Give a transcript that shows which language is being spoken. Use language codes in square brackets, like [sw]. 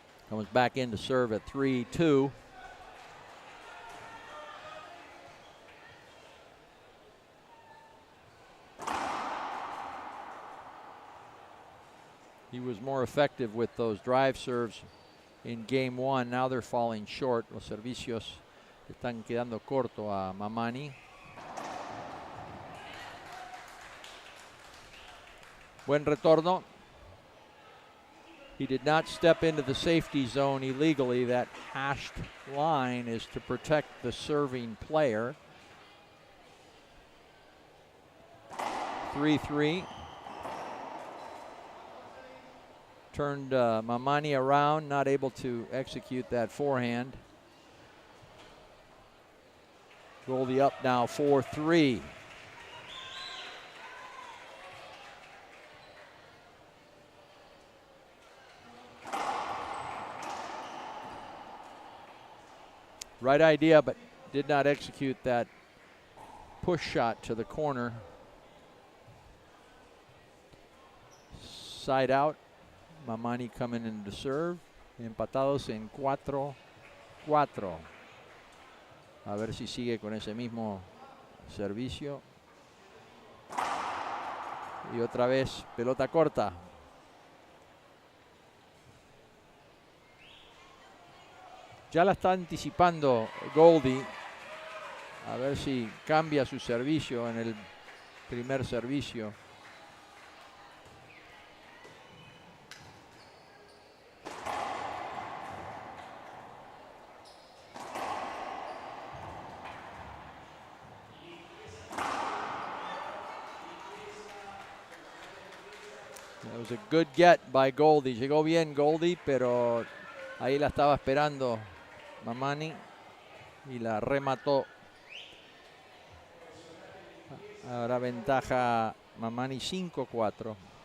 [en] Comes back in to serve at 3-2. He was more effective with those drive serves in game one. Now they're falling short. [es] Los servicios están quedando corto a Mamani. Buen retorno. [en] He did not step into the safety zone illegally. That hashed line is to protect the serving player. 3-3. Turned Mamani around, not able to execute that forehand. Gouldie up now 4-3. Right idea, but did not execute that push shot to the corner. Side out. Mamani coming in to serve. [es] Empatados en 4-4. A ver si sigue con ese mismo servicio. Y otra vez pelota corta. Ya la está anticipando Gouldie. A ver si cambia su servicio en el primer servicio. [en] That was a good get by Gouldie. [es] Llegó bien Gouldie, pero ahí la estaba esperando Mamani y la remató. Ahora ventaja Mamani 5-4.